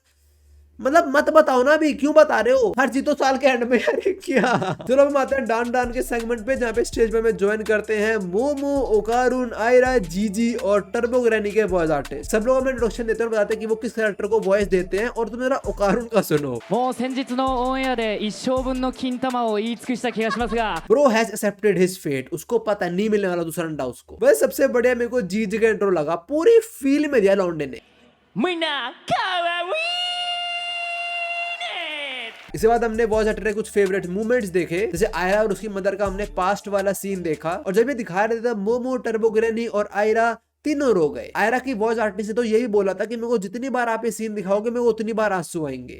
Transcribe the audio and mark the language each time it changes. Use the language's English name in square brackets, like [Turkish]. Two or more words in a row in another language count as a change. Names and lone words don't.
[Hindi] मतलब मत बताओ ना अभी, क्यों बता रहे हो? हर चीज तो साल के एंड में यार क्या। चलो हम आते हैं डान डान के सेगमेंट पे, जहाँ पे स्टेज पे हमें ज्वाइन करते हैं मोमो, ओकारुन, आयरा, जीजी और टर्बो ग्रैनी के [English] voice artist. [Hindi] सब लोग हमें इंट्रोडक्शन देते हैं और बताते हैं कि वो किस कैरेक्टर को वॉइस देते हैं। और तुम जरा ओकारुन का सुनो। [Japanese] もう先日のオンエアで一生分の金玉を言い尽くした気がしますが [English] Bro has accepted his fate। [Hindi] उसको पता नहीं मिलने वाला दूसरा अंडा उसको। बस सबसे बढ़िया मेरे को जीजी का इंट्रो लगा, पूरी फील में दिया लौंडे ने। [Japanese] みんなかわいい [Hindi] इसके बाद हमने [English] voice actor [Hindi] के कुछ [English] favorite movements [Hindi] देखे, जैसे आयरा और उसकी मदर का हमने पास्ट वाला सीन देखा। और जब ये दिखा रहे थे मोमो, टर्बो ग्रैनी और आयरा तीनों रो गए। आयरा की [English] voice artist [Hindi] ने तो यही बोला था कि मेरे को जितनी बार आप ये सीन दिखाओगे मेरे को उतनी बार आंसू आएंगे।